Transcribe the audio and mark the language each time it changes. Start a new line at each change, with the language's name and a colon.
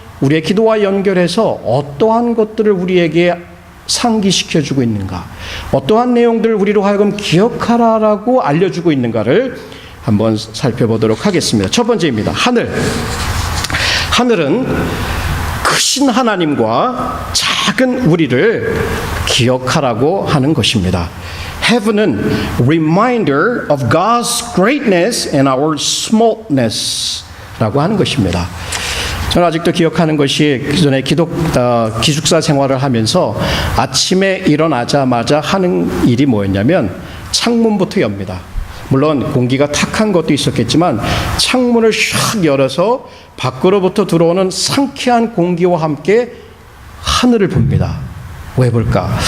Korean: 우리의 기도와 연결해서 어떠한 것들을 우리에게 상기시켜주고 있는가, 어떠한 내용들을 우리로 하여금 기억하라라고 알려주고 있는가를 한번 살펴보도록 하겠습니다. 첫 번째입니다. 하늘. 하늘은 크신 하나님과 작은 우리를 기억하라고 하는 것입니다.
English: Heaven은 reminder of God's greatness and our smallness
Korean: 라고 하는 것입니다. 저는 아직도 기억하는 것이 기존에 기숙사 생활을 하면서 아침에 일어나자마자 하는 일이 뭐였냐면 창문부터 엽니다. 물론 공기가 탁한 것도 있었겠지만 창문을 샥 열어서 밖으로부터 들어오는 상쾌한 공기와 함께 하늘을 봅니다. 왜 볼까?